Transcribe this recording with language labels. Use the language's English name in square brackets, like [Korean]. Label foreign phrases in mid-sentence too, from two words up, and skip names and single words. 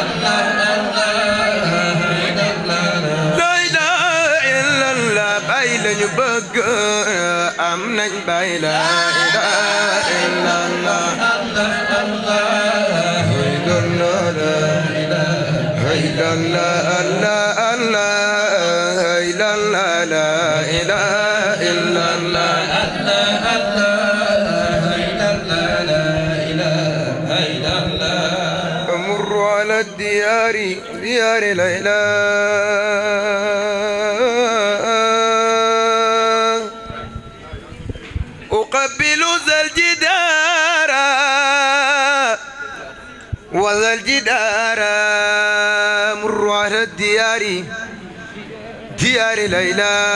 [Arabic] لا إله إلا الله [Wolof] bayla ñu bëgg am nañ bayla [Arabic] إله إلا الله لا لا لا لا لا إله إلا الله امر على الديار ديار ليلى اقبل ذا الجدار وذا الجدار مر على الديار ديار ليلى